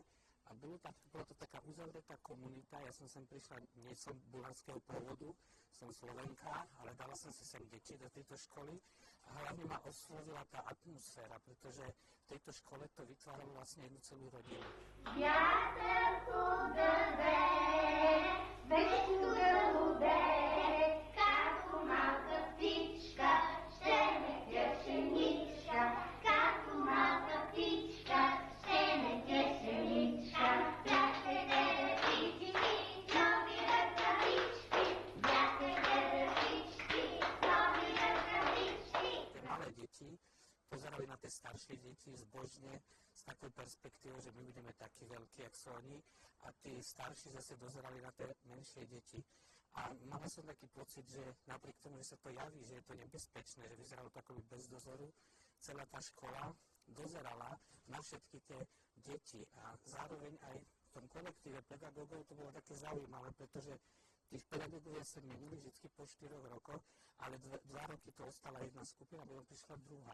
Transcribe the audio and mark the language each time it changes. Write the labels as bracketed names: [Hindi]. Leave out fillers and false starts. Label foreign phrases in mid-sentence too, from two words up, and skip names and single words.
[Slovak] A bola to taká uzavretá komunita, ja som sem prišla, nie som bulharského pôvodu, som Slovenka, ale dala som si sem deti do tejto školy a hlavne ma oslovila tá atmosféra, pretože v tejto škole to vytváralo vlastne jednu celú rodinu. [Bulgarian] Вятърко дъде, вещу гълуде, като малка птичка, ще ме пшеничка, като малка птичка, ще ме пшеничка. Бяхте птички, нови ръкавички, бяхте птички, нови ръкавички. [Slovak] Tie malé deti pozerali na tie staršie deti zbožne s takou perspektívou, že my budeme takí veľkí, jak sú oni, a tí starší zase dozerali na tie menšie deti. A mala som taký pocit, že napriek tomu, že sa to javí, že je to nebezpečné, že vyzeralo to akoby bez dozoru, celá tá škola dozerala na všetky tie deti a zároveň aj v tom kolektíve pedagógov to bolo také zaujímavé, pretože tých pedagógovia sa menili vždy po 4 rokoch, ale 2 roky to ostala jedna skupina, potom prišla druhá.